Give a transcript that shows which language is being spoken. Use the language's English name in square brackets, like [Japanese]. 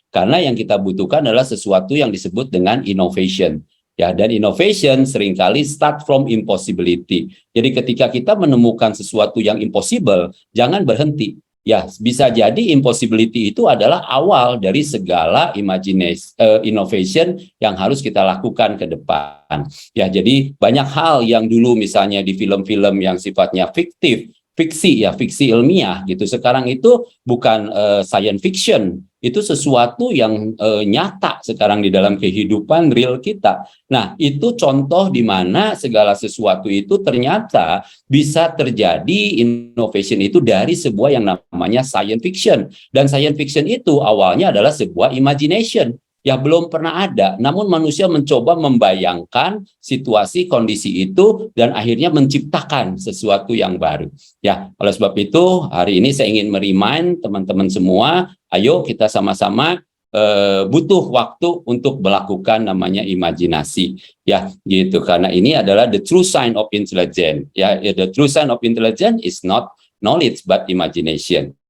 [Indonesian] Karena yang kita butuhkan adalah sesuatu yang disebut dengan innovation. Ya, dan [English] innovation [Indonesian] seringkali [English] start from impossibility. [Indonesian] Jadi ketika kita menemukan sesuatu yang impossible, jangan berhenti. Ya, bisa jadi impossibility itu adalah awal dari segala innovation yang harus kita lakukan ke depan. Ya, jadi banyak hal yang dulu misalnya di film-film yang sifatnya fiktif, fiksi ilmiah gitu, sekarang itu bukan science fiction, itu sesuatu yang nyata sekarang di dalam kehidupan real kita. Nah, itu contoh di mana segala sesuatu itu ternyata bisa terjadi innovation itu dari sebuah yang namanya science fiction, dan science fiction itu awalnya adalah sebuah imagination ya, belum pernah ada, namun manusia mencoba membayangkan situasi kondisi itu dan akhirnya menciptakan sesuatu yang baru. Ya, oleh sebab itu hari ini saya ingin merimain teman-teman semua, ayo kita sama-sama butuh waktu untuk melakukan namanya imajinasi ya, gitu, karena ini adalah [English] the true sign of intelligence [Indonesian] ya. [English] The true sign of intelligence is not knowledge but imagination.